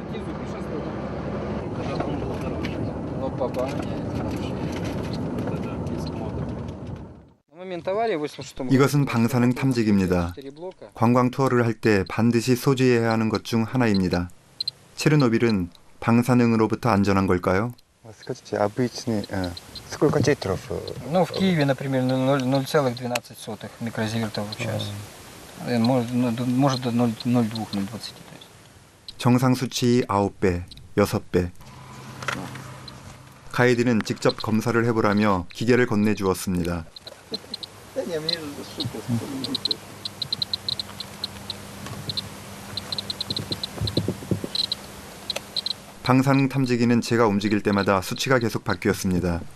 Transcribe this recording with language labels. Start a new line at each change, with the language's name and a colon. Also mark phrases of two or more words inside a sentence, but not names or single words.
Korean: 이것은 방사능 탐지기입니다. 관광 투어를 할 때 반드시 소지해야 하는 것 중 하나입니다. 체르노빌은 방사능으로부터 안전한 걸까요?
Russian: Ну, в Киеве, например, 0,12 микрозивертов в час. Может до 0,02-0,20.
Korean: 정상 수치 9배, 6배. 가이드는 직접 검사를 해보라며 기계를 건네주었습니다. 방사능 탐지기는 제가 움직일 때마다 수치가 계속 바뀌었습니다.